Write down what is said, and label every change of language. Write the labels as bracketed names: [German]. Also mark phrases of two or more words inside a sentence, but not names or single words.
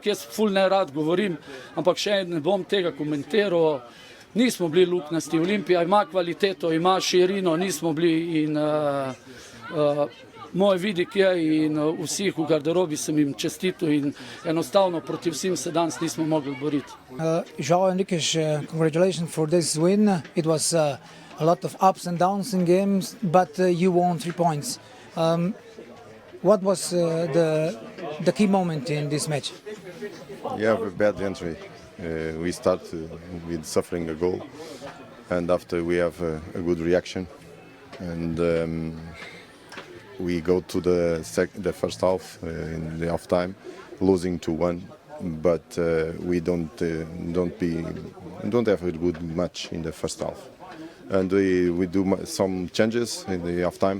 [Slovenian] Jaz ful ne rad govorim, ampak še ne bom tega komentiral. Nismo bili luknjasti. Olimpija ima kvaliteto, ima širino, nismo bili in moj vidik je in vseh v garderobi sem jim čestitil in enostavno proti vsem se danes nismo mogli boriti. [English] João Henriques, congratulations for this win. It was a lot of ups and downs in games, but you won 3 points. What was the key moment in this match? Yeah, a bad entry. We start with suffering a goal, and after we have a good reaction, and we go to the first half in the half time, losing 2-1, but we don't have a good match in the first half, and we do some changes in the half time.